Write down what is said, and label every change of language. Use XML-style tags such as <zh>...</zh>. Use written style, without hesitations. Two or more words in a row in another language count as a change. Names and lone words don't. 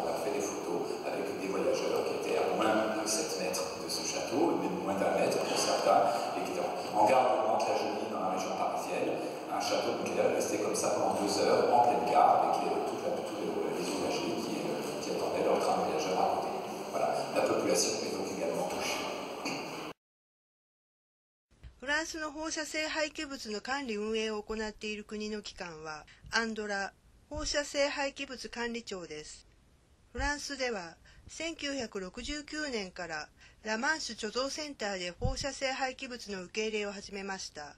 <fr>On a fait des photos avec des voyageurs qui étaient à moins de 7 mètres de ce château, même moins d'1 mètre pour certains, et qui étaient en gare de Mantes-la-Jolie dans la région parisienne. Un château nucléaire resté comme ça pendant 2 heures, en pleine gare, avec tous les usagers qui attendaient leur train de voyageurs à côté. Voilà, la population est donc également touchée.</fr> <ja>フランスの放射性廃棄物の管理運営を行っている国の機関は、アンドラ放射性廃棄物管理庁です。フランスでは、1969年からラ・マンシュ貯蔵センターで放射性廃棄物の受け入れを始めました。</ja>